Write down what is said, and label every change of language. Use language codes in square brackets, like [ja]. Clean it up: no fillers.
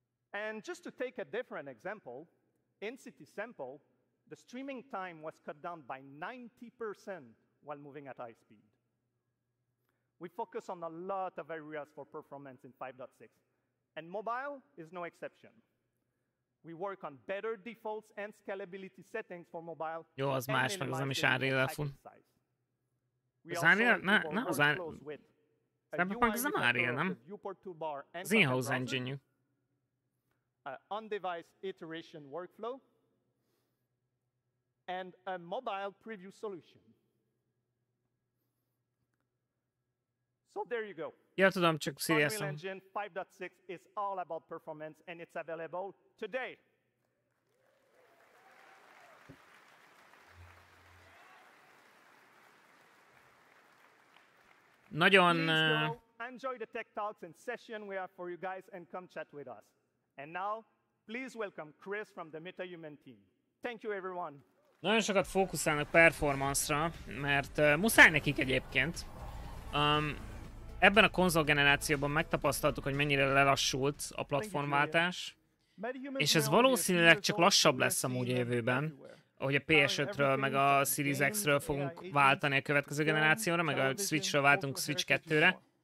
[en] And just to take a different example, in City Sample, the streaming time was cut down by 90% while moving at high speed. We focus on a lot of areas for performance in 5.6, and mobile is no exception. We work on better defaults and scalability settings for mobile. [hu] Jó, az más, meg az nem is Unreal-el fut. Az Unreal? Nem az Unreal. Cyberpunk az nem Unreal, nem? Az in-house engine-jük. [en] On-device iteration workflow, and a mobile preview solution. So there you go. [hu] Ja, tudom, csak [en] seriously. Unreal Engine 5.6 is all about performance, and it's available today. [hu] Nagyon... [en] Enjoy the tech talks and session we have for you guys, and come chat with us. And now, please welcome Chris from the MetaHuman team. Thank you, everyone. [hu] Nagyon sokat fókuszálnak performance-ra, mert muszáj nekik egyébként. Ebben a konzolgenerációban megtapasztaltuk, hogy mennyire lelassult a platformváltás. És ez valószínűleg csak lassabb lesz amúgy a jövőben. Ahogy a PS5-ről meg a Series X-ről fogunk váltani a következő generációra, meg a Switch-ről váltunk Switch 2-re.